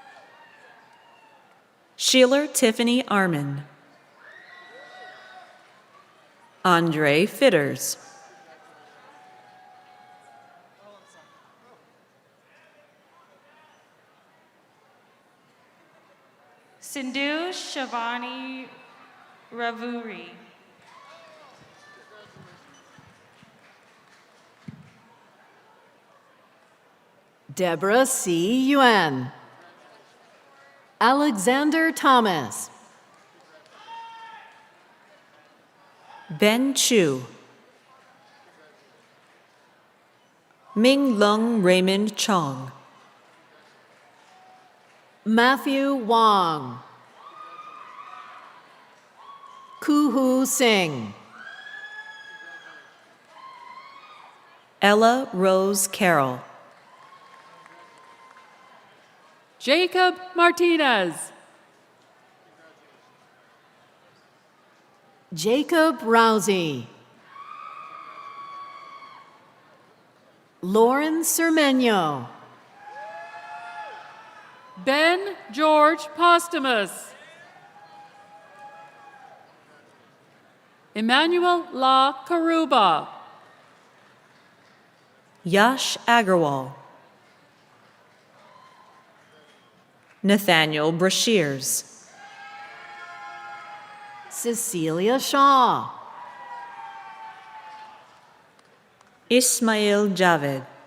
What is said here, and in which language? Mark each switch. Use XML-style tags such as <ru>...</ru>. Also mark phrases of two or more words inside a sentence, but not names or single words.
<en>Sheila Tiffany Armin, Andre Fitters. Sindhu Shavani Ravuri. Deborah C. Yuan. Alexander Thomas. Ben Chu. Ming Lung Raymond Chong. Matthew Wong. Kuhu Singh. Ella Rose Carroll. Jacob Martinez. Jacob Rousey. Lauren Cermenio. Ben George Postumus. Emmanuel La Karuba. Yash Agarwal. Nathaniel Brashears. Cecilia Shaw. Ismail Javed.</en>